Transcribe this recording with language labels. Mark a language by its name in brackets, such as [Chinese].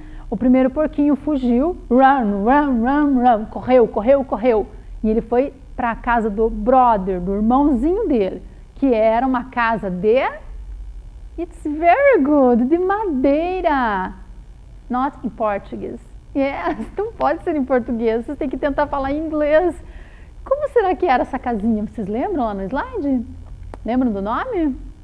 [Portuguese] O primeiro porquinho fugiu, [English] run, run, run, run, [Portuguese] correu, correu, correu. E ele foi para a casa do [English] brother, [Portuguese] do irmãozinho dele, que era uma casa de... [English] It's very good, [Portuguese] de madeira. [English] Not in Portuguese. [Portuguese] Yes, não pode ser em português, você tem que tentar falar em inglês. Como será que era essa casinha? Vocês lembram lá no slide? Lembram do nome?